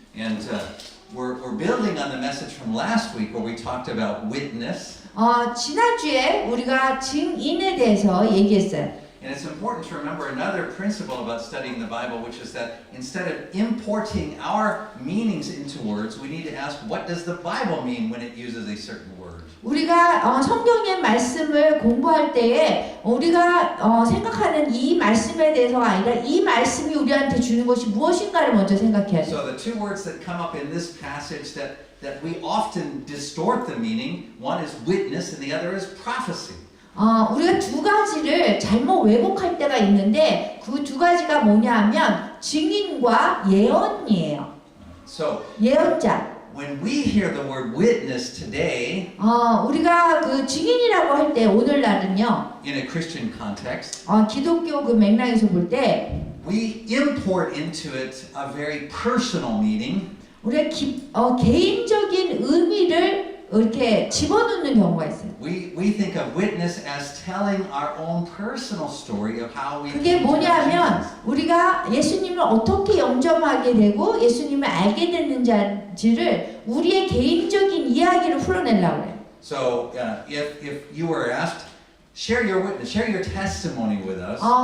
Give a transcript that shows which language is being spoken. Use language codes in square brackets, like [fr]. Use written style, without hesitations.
[en] And we're building on the message from last week where we talked about witness. [ko] 지난주에 우리가 증인에 대해서 얘기했어요. [en] And it's important to remember another principle about studying the Bible, which is that instead of importing our meanings into words, we need to ask, what does the Bible mean when it uses a certain word? [ko] 우리가 성경의 말씀을 공부할 때에 우리가 생각하는 이 말씀에 대해서가 아니라 이 말씀이 우리한테 주는 것이 무엇인가를 먼저 생각해야 돼요. [en] So the two words that come up in this passage that we often distort the meaning, one is witness and the other is prophecy. [ko] 우리가 두 가지를 잘못 왜곡할 때가 있는데 그 두 가지가 뭐냐 하면 증인과 예언이에요. [en] So [ko] 예언자. [en] when we hear the word witness today, [ko] 우리가 그 증인이라고 할 때 오늘날은요. [en] in a Christian context, [ko] 기독교 그 맥락에서 볼 때 [en] we import into it a very personal meaning. [ko] 우리가 개인적인 의미를 이렇게 집어넣는 경우가 있어요. [en] We think of witness as telling our own personal story of how we. [ko] 그게 뭐냐면 우리가 예수님을 어떻게 영접하게 되고 예수님을 알게 됐는지를 우리의 개인적인 이야기를 풀어내려고 해요. [en] So if you were asked, share your witness, share your testimony with us.